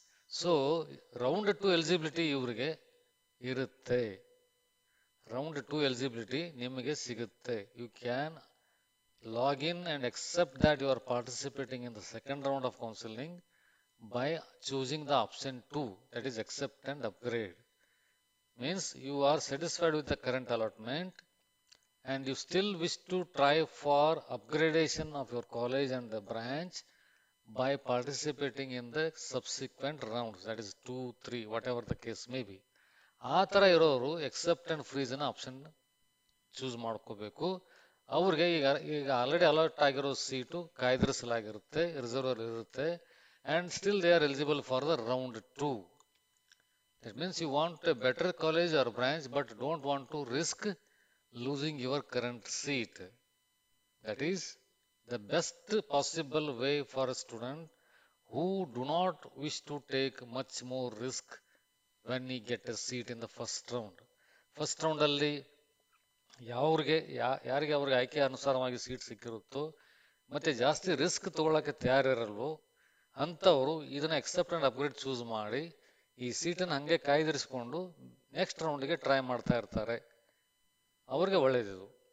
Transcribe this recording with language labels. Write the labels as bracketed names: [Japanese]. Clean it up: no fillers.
[Kannada] So round 2 eligibility ಇವರಿಗೆ ಇರುತ್ತೆ. [English] round 2 eligibility [Kannada] ನಿಮಗೆ ಸಿಗುತ್ತೆ. [English] You can log in and accept that you are participating in the second round of counselling by choosing the option 2, that is accept and upgrade. Means you are satisfied with the current allotment and you still wish to try for upgradation of your college and the branch by participating in the subsequent rounds, that is 2, 3, whatever the case may be. [Kannada] ಆ ಥರ ಇರೋರು accept and ಫ್ರೀಸನ್ನ option choose ಮಾಡ್ಕೋಬೇಕು. ಅವ್ರಿಗೆ ಈಗ already allot ಆಗಿರೋ seat ಕಾಯ್ದಿರಿಸಲಾಗಿರುತ್ತೆ, reservoir ಇರುತ್ತೆ, [English] and still they are eligible for the round 2. That means you want a better college or branch but don't want to risk losing your current seat. That is the best possible way for a student who do not wish to take much more risk when he get a seat in the first round. [Kannada] First ರೌಂಡಲ್ಲಿ ಯಾರಿಗೆ ಅವ್ರಿಗೆ ಆಯ್ಕೆ ಅನುಸಾರವಾಗಿ seat ಸಿಕ್ಕಿರುತ್ತೋ ಮತ್ತು ಜಾಸ್ತಿ risk ತೊಗೊಳಕ್ಕೆ ತಯಾರಿರಲ್ವೋ ಅಂಥವರು ಇದನ್ನು accept and upgrade choose ಮಾಡಿ ಈ ಸೀಟನ್ನು ಹಾಗೆ ಕಾಯ್ದಿರಿಸ್ಕೊಂಡು ನೆಕ್ಸ್ಟ್ ರೌಂಡಿಗೆ ಟ್ರೈ ಮಾಡ್ತಾ ಇರ್ತಾರೆ. ಅವ್ರಿಗೆ ಒಳ್ಳೆಯದಿದು.